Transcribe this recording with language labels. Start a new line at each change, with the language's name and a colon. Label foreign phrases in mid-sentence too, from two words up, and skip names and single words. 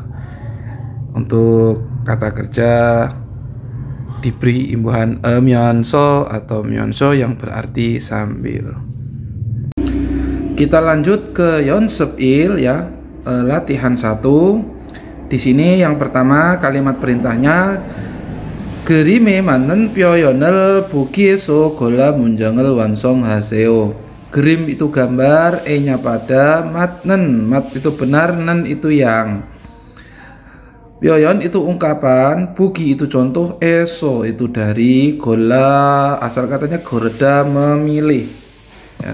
Indonesian: Untuk kata kerja diberi imbuhan myonso atau myonso yang berarti sambil. Kita lanjut ke 연습 1 ya, latihan 1. Di sini yang pertama kalimat perintahnya
Korean: 그림에 맞는 표현을 보기에서 골라 문장을 완성하세요.
Indonesian: Grim itu gambar, e-nya pada, matnen, mat itu benar, nen itu yang. Pyoyon itu ungkapan, bugi itu contoh, eso itu dari, gola asal katanya gorda memilih. Ya.